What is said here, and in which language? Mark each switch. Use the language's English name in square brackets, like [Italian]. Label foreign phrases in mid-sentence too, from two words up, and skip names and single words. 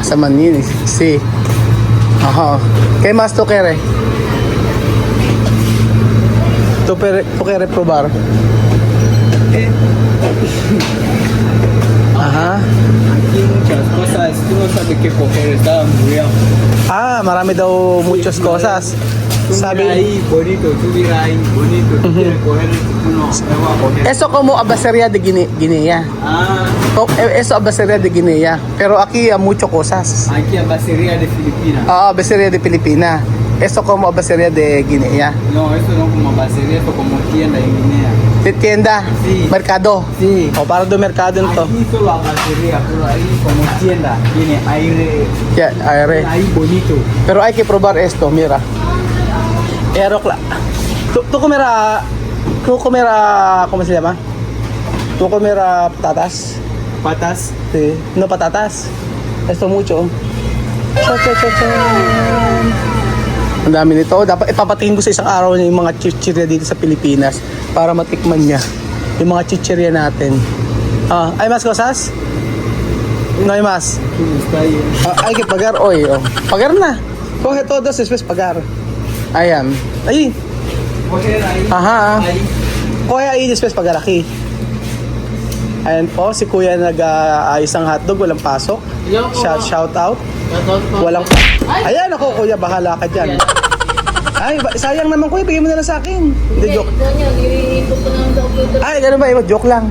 [Spanish] Sa Maninis, sí. Ajá. ¿Qué más tú quieres? ¿Tú quieres probar? Aha. Aquí muchas cosas, tú no sabes qué coger, está muy bien. [Filipino] Ah, marami daw [Spanish] muchas cosas. Tú mira [Filipino] Sabi, [Spanish] ahí, bonito, tú mira ahí, bonito, tú quieres coger, tú no, me voy a coger. eso como abaseria de Guinea. Ah, Eso abaseria de Guinea. Pero aquí mucho cosas. aquí a Basería de Filipinas. Ah, abaseria de Pilipina. Eso como abaseria de Guinea. No, esto no como Basería, esto como tienda en Guinea. De tienda, Sí. merkado. Sí. [Filipino] O para do merkado nito. [Spanish] Aquí solo a Basería, pero ahí como tienda, tiene aire, Yeah, aire. ahí bonito. Pero hay que probar esto, mira. Aerocla. Tú comerá, ¿cómo se llama? Tú comerá patatas. Patas. Sí. No patatas. Esto mucho. [Filipino] Ang dami nito. Dapat ipapatingin ko sa isang araw niya yung mga chichirya dito sa Pilipinas para matikman niya yung mga chichirya natin. [Spanish] Ah, hay más cosas? No hay más. Está ahí. Hay que pagar hoy. Oh. Pagar na. Coge todos después pagar. [Filipino] Ayan. Ay. [Spanish] Coger ahí. Aha. Ahí. Kuya ay después pagar aquí. [Filipino] Ayan po, si Kuya nag-ayos ng hotdog, walang pasok. [English] Shout out. [Filipino] Walang Ayan ako, Kuya, bahala ka dyan. Ay, sayang naman, Kuya, bigyan mo na lang sa akin. Hindi, joke. Ay, ganun ba? Joke lang.